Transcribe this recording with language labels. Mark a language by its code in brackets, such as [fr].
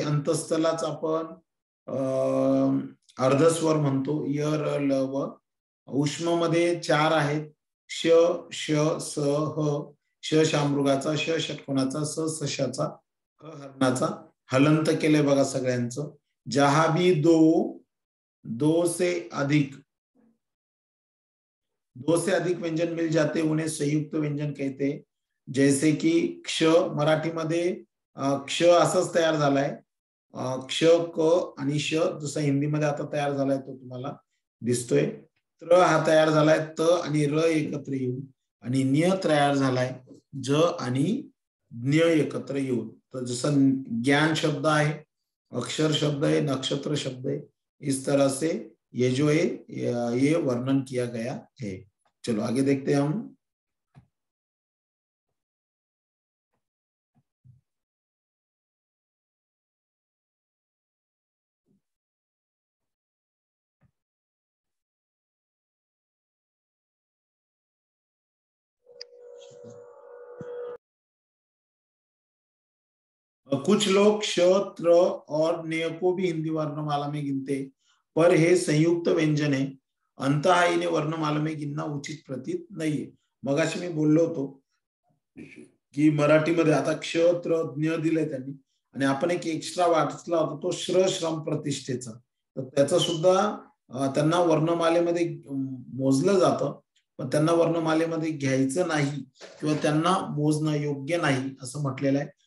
[mr] अंतस्थलाच आपण अर्धस्वर म्हणतो. य र ल व. उष्म मध्ये 4 आहेत. श श स ह, श शामृगाचा, श षटकोनाचा, स सशाचा, ह हरणाचा, हलंत केलंय बघा सगळ्यांचं. [hi] जहा भी दो से अधिक व्यंजन मिल जाते उन्हें संयुक्त व्यंजन कहते. जैसे की क्ष, [mr] मराठीमध्ये क्ष असंच तयार झालाय, क्ष क आणि श, जसं हिंदीमध्ये आता तयार झालाय तो तुम्हाला दिसतोय. त्र हा तयार झालाय त आणि र एकत्र येऊन, आणि न्य तयार झालाय ज आणि ज्ञ एकत्र येऊन. तर जसं ज्ञान शब्द आहे, [hi] अक्षर शब्द है, नक्षत्र शब्द है, इस तरह से ये जो है ये वर्णन किया गया है. चलो आगे देखते हैं हम. कुछ लोग क्ष, त्र और न्य को भी हिंदी वर्णमाला में गिनते, पर हे संयुक्त व्यंजन है, अंतः इन्हें वर्णमाला में गिनना उचित प्रतीत [mr] नाहीये. मगाशी मी बोललो होतो की मराठीमध्ये आता क्ष, त्र, ज्ञ दिलंय त्यांनी, आणि आपण एक एक्स्ट्रा वाचला होता तो श्रम प्रतिष्ठेचा, तर त्याचा सुद्धा त्यांना वर्णमालेमध्ये मोजलं जातं, पण त्यांना वर्णमालेमध्ये घ्यायचं नाही किंवा त्यांना मोजणं योग्य नाही असं म्हटलेलं आहे.